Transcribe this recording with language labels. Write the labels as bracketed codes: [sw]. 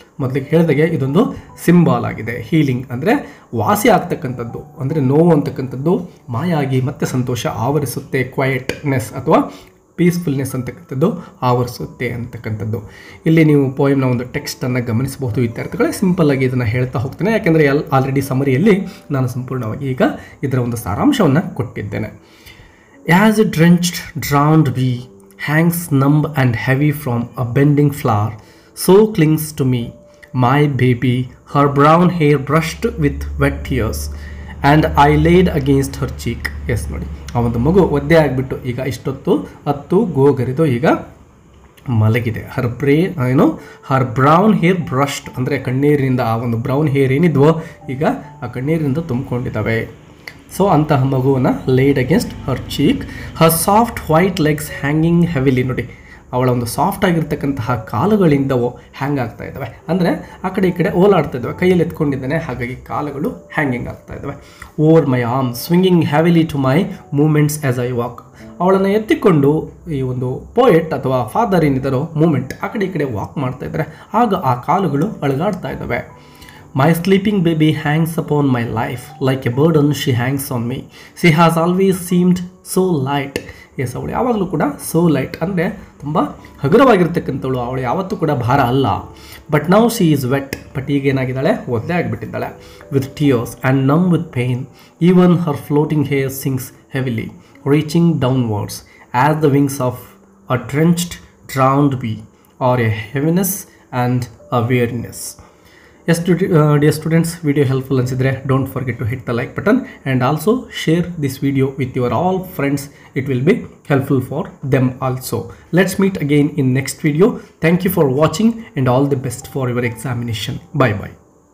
[kn] ಮೊದಲಿಗೆ ಹೇಳಿದಾಗೆ ಇದೊಂದು ಸಿಂಬಾಲ್ ಆಗಿದೆ. ಹೀಲಿಂಗ್ ಅಂದರೆ ವಾಸಿ ಆಗ್ತಕ್ಕಂಥದ್ದು, ಅಂದರೆ ನೋವು ಅಂತಕ್ಕಂಥದ್ದು ಮಾಯಾಗಿ ಮತ್ತೆ ಸಂತೋಷ ಆವರಿಸುತ್ತೆ. ಕ್ವಯಟ್ನೆಸ್ ಅಥವಾ ಪೀಸ್ಫುಲ್ನೆಸ್ ಅಂತಕ್ಕಂಥದ್ದು ಆವರಿಸುತ್ತೆ ಅಂತಕ್ಕಂಥದ್ದು. ಇಲ್ಲಿ ನೀವು ಪೋಯಮ್ನ ಒಂದು ಟೆಕ್ಸ್ಟನ್ನು ಗಮನಿಸಬಹುದು ವಿದ್ಯಾರ್ಥಿಗಳೇ. ಸಿಂಪಲ್ಲಾಗಿ ಇದನ್ನು ಹೇಳ್ತಾ ಹೋಗ್ತೇನೆ, ಯಾಕೆಂದರೆ ಆಲ್ರೆಡಿ ಸಮರಿಯಲ್ಲಿ ನಾನು ಸಂಪೂರ್ಣವಾಗಿ ಈಗ ಇದರ ಒಂದು ಸಾರಾಂಶವನ್ನು ಕೊಟ್ಟಿದ್ದೇನೆ. [en] As a drenched, drowned bee hangs numb and heavy from a bending flower, so clings to me my baby, her brown hair brushed with wet tears, and I laid against her cheek. [kn] S ನೋಡಿ, ಆ ಒಂದು ಮಗು ಒದ್ದೆ ಆಗಿಬಿಟ್ಟು ಈಗ ಇಷ್ಟೊತ್ತು ಹತ್ತು ಗೋಗರಿದು ಈಗ ಮಲಗಿದೆ. [en] her brown hair brushed [kn] ಅಂದರೆ ಕಣ್ಣೀರಿನಿಂದ ಆ ಒಂದು ಬ್ರೌನ್ ಹೇರ್ ಏನಿದ್ವೋ ಈಗ ಆ ಕಣ್ಣೀರಿನಿಂದ ತುಂಬಿಕೊಂಡಿದ್ದಾವೆ. [en] so [kn] ಅಂತಹ ಮಗುವನ್ನು [en] Laid against her cheek, her soft white legs hanging heavily. [kn] ನೋಡಿ, ಅವಳ ಒಂದು ಸಾಫ್ಟ್ ಆಗಿರ್ತಕ್ಕಂತಹ ಕಾಲುಗಳಿಂದವೋ ಹ್ಯಾಂಗ್ ಆಗ್ತಾ ಇದ್ದಾವೆ, ಅಂದರೆ ಆ ಕಡೆ ಈ ಕಡೆ ಓಲಾಡ್ತಾ ಇದ್ದಾವೆ. ಕೈಯಲ್ಲಿ ಎತ್ಕೊಂಡಿದ್ದಾನೆ, ಹಾಗಾಗಿ ಕಾಲುಗಳು ಹ್ಯಾಂಗಿಂಗ್ ಆಗ್ತಾ ಇದ್ದಾವೆ. [en] Over my arm swinging heavily to my movements as I walk. [kn] ಅವಳನ್ನು ಎತ್ತಿಕೊಂಡು ಈ ಒಂದು ಪೋಯೆಟ್ ಅಥವಾ ಫಾದರ್ ಏನಿದ್ದಾರೋ ಮೂಮೆಂಟ್ ಆ ಕಡೆ ಈ ಕಡೆ ವಾಕ್ ಮಾಡ್ತಾ ಇದ್ದಾರೆ, ಆಗ ಆ ಕಾಲುಗಳು ಅಳಗಾಡ್ತಾ ಇದ್ದಾವೆ. [en] My sleeping baby hangs upon my life like a burden she hangs on me. She has always seemed so light. [kn] S, ಅವಳು ಯಾವಾಗಲೂ ಕೂಡ ಸೋ ಲೈಟ್ ಅಂದರೆ ತುಂಬ ಹಗುರವಾಗಿರ್ತಕ್ಕಂಥವಳು, ಅವಳು ಯಾವತ್ತೂ ಕೂಡ ಭಾರ ಅಲ್ಲ. [en] But now she is wet. But [kn] ಈಗ ಏನಾಗಿದ್ದಾಳೆ? ಒದ್ದೆ ಆಗಿಬಿಟ್ಟಿದ್ದಾಳೆ. [en] With tears and numb with pain. Even her floating hair sinks heavily reaching downwards as the wings of a drenched drowned bee are a heaviness and awareness. Yes, dear students, video helpful [kn] ansidre [en] don't forget to hit the like button and also share this video with your all friends. It will be helpful for them also. Let's meet again in next video. Thank you for watching and all the best for your examination. Bye bye.